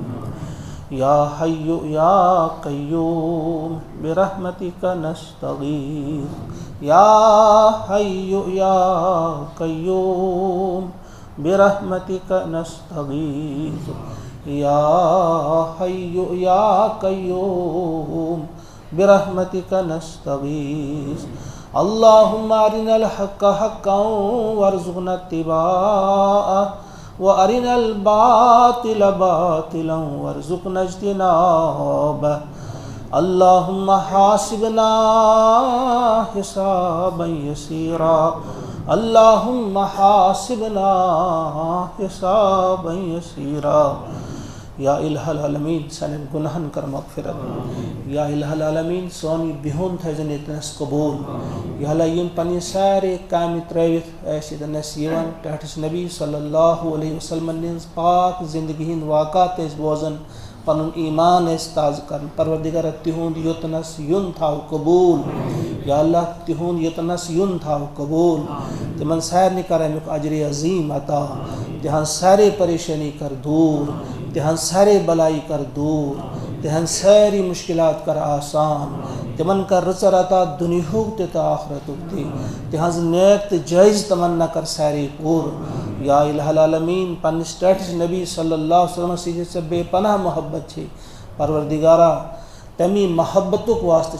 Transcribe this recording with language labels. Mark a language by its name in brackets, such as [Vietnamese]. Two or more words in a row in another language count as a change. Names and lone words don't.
[Arabic] یا حی یا قیوم برحمتک نستغیث، یا حی یا قیوم برحمتک نستغیث، یا حی یا قیوم برحمتک نستغیث۔ اللہم ارنا الحق حقا وارزقنا اتباعہ، وارنا الباطل باطلا وارزقنا اجتنابہ۔ اللہم حاسبنا حسابا یسیرا، اللہم حاسبنا حسابا یسیرا۔ یا الہ العالمین [Kashmiri] سنن گناہن کر مغفرت، [Arabic] یا الہ العالمین [Kashmiri] سونی بہون تھزن اتنس قبول، [Arabic] یا اللہ [Kashmiri] یم پنی سارے کامی ترویت ایسی دنس یوان تحتس نبی [Arabic] صلی اللہ علیہ وسلم [Kashmiri] نینز پاک زندگی ہند واقعات اس بوزن پنن ایمان استاز کرن۔ پروردگار تہون یتنس یون تھاو قبول، [Arabic] یا اللہ [Kashmiri] تہون یتنس یون تھاو قبول، تمن سیر نکر امیک اجر عظیم عطا، تہن سارے پریشانی کر دور، تہن سارے بلائی کر دور، تہن ساری مشکلات کر آسان، تمن کر رٕژر عطا دُنیہُک تہِ تہٕ آخرتُک تہِ تِہنٛز نیک تہٕ جٲیز تمنا کر سارے پوٗرٕ [Arabic] یا الہ العالمیٖن [Kashmiri] پننِس ٹٲٹھِس نبی [Arabic] صلی اللہ علیہ وسلم [Kashmiri] سۭتۍ ژےٚ بے پناہ محبت چھے پروردگارا تمی محبتُک واسطہٕ